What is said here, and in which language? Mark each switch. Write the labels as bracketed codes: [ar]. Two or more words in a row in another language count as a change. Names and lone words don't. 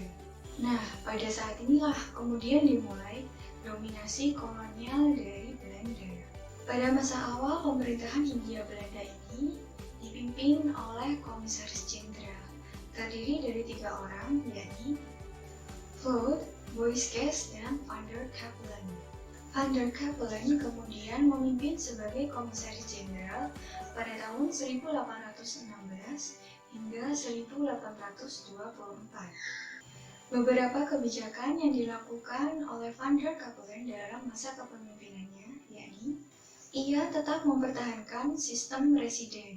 [id] Nah, pada saat inilah kemudian dimulai dominasi kolonial dari Belanda. Pada masa awal pemerintahan Hindia Belanda ini dipimpin oleh Komisaris Jenderal, terdiri dari 3 orang, yakni Vlot, Boyscas, dan Van der Capellen. Van der Capellen kemudian memimpin sebagai Komisaris Jenderal pada tahun 1816 hingga 1824. Beberapa kebijakan yang dilakukan oleh Van der Capellen dalam masa kepemimpinannya yakni ia tetap mempertahankan sistem residen.